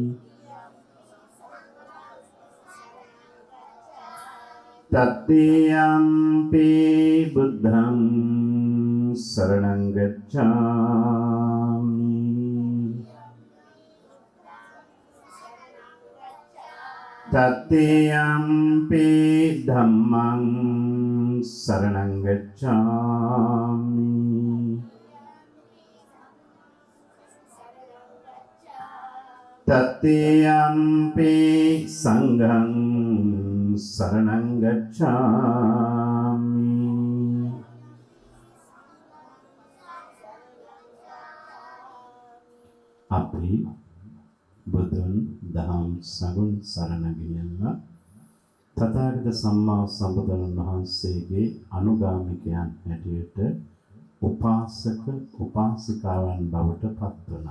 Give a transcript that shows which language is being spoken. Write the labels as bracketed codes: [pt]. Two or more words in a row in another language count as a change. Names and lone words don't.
[pi] तृतीयम्पि बुद्धं शरणं गच्छामि तृतीयम्पि धम्मं शरणं गच्छामि तृतीयम्पि संघं शरणं गच्छामि අපි [si] බුදුන් දහම් සඟුන් සරණ ගියලා තථාගත සම්මා සම්බුදුන් වහන්සේගේ අනුගාමිකයන් හැටියට උපාසක උපාසිකාවන් බවට පත් වුණා.